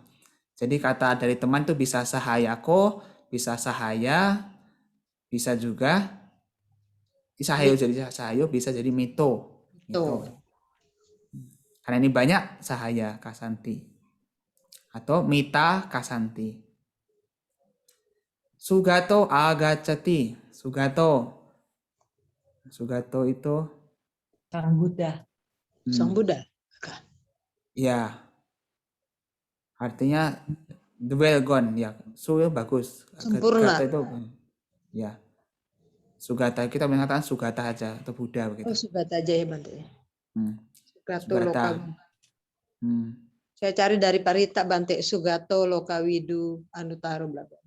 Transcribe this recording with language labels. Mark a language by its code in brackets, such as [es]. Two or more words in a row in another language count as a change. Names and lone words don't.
[id] Jadi kata dari teman itu bisa sahayako, bisa sahaya, bisa juga sahayo jadi sahayo, bisa jadi mito. Karena ini banyak [pi] sahaya kasanti [id] atau [pi] mita kasanti. Sugato agacati. [id] Sugato itu Sang Buddha. Sang Buddha. Ya. Artinya [en] the well gone [id] ya. Bagus. Sempurna. Gata itu ya. Sugata, kita mengatakan Sugata aja atau Buddha begitu. Oh, Sugata aja ya Bante. Sugato Sugata. Lokawidu. Saya cari dari Parita Bante, [pi] Sugato Lokawidu Anutaro [id] bla bla.